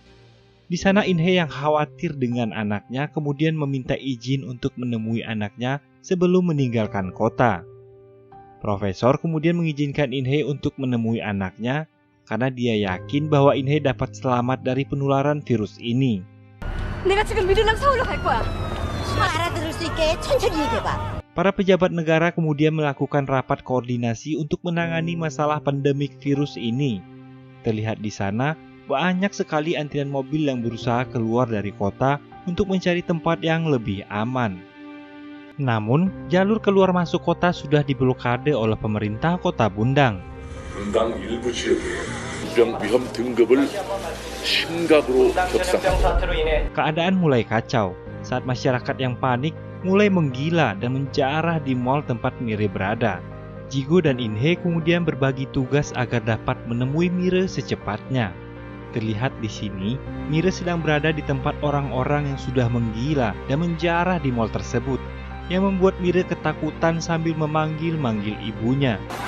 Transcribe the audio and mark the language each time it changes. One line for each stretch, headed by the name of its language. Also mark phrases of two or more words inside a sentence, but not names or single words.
Indonesian: Di sana In-hye yang khawatir dengan anaknya kemudian meminta izin untuk menemui anaknya sebelum meninggalkan kota. Profesor kemudian mengizinkan In-hye untuk menemui anaknya karena dia yakin bahwa In-hye dapat selamat dari penularan virus ini.
Korean: 내가 지금 미르랑 서울로 갈 거야.
Indonesian: Para pejabat negara kemudian melakukan rapat koordinasi untuk menangani masalah pandemik virus ini. Terlihat di sana banyak sekali antrian mobil yang berusaha keluar dari kota untuk mencari tempat yang lebih aman. Namun, jalur keluar masuk kota sudah diblokade oleh pemerintah kota Bundang.
Korean: 분당 일부 지역에 입병 위험 등급을 심각으로 격상합니다.
Indonesian: Keadaan mulai kacau saat masyarakat yang panik mulai menggila dan menjarah di mal tempat Mire berada. Jigo dan In-hye kemudian berbagi tugas agar dapat menemui Mire secepatnya. Terlihat di sini, Mire sedang berada di tempat orang-orang yang sudah menggila dan menjarah di mal tersebut, yang membuat Mire ketakutan sambil memanggil-manggil ibunya.